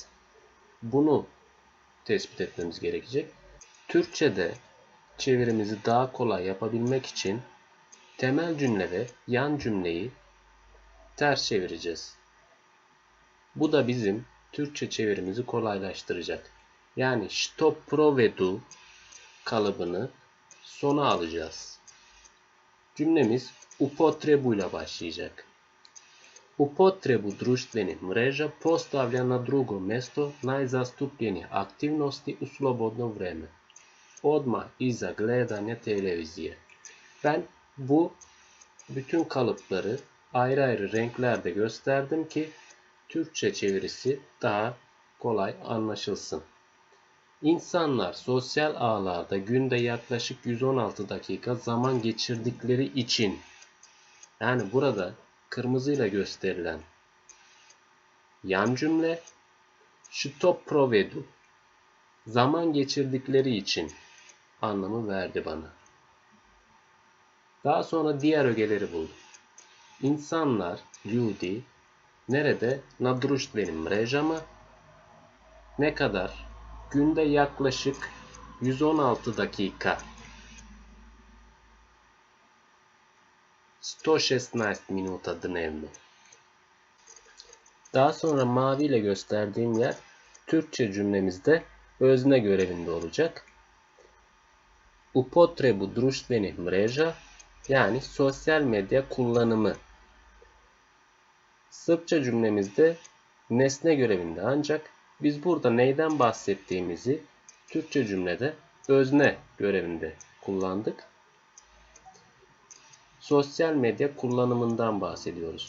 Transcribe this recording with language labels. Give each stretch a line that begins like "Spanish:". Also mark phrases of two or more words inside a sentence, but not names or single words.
Turkish: Bunu tespit etmemiz gerekecek. Türkçe'de çevirimizi daha kolay yapabilmek için temel cümle ve yan cümleyi ters çevireceğiz. Bu da bizim Türkçe çevirimizi kolaylaştıracak. Yani
Serbian: što provedu
Turkish: kalıbını sona alacağız. Cümlemiz upotrebu ile başlayacak.
Serbian: Upotrebu društvenih mreža postavlja na drugo mesto najzastupljenijih aktivnosti u slobodno vrijeme. Odmah iza gledanja televizije.
Turkish: Ben bu bütün kalıpları ayrı ayrı renklerde gösterdim ki Türkçe çevirisi daha kolay anlaşılsın. İnsanlar sosyal ağlarda günde yaklaşık 116 dakika zaman geçirdikleri için, yani burada kırmızıyla gösterilen yan cümle
Serbian: što provedu,
Turkish: zaman geçirdikleri için anlamı verdi bana. Daha sonra diğer ögeleri buldum. İnsanlar, ljudi, nerede?
Serbian: Na društvenim mrežama,
Turkish: ne kadar? Günde yaklaşık 116 dakika.
Serbian: 116 minuta dnevno.
Turkish: Daha sonra maviyle gösterdiğim yer Türkçe cümlemizde özne görevinde olacak.
Serbian: Upotrebu društvenih mreža,
Turkish: yani sosyal medya kullanımı. Sırpça cümlemizde nesne görevinde, ancak biz burada neyden bahsettiğimizi Türkçe cümlede özne görevinde kullandık. Sosyal medya kullanımından bahsediyoruz.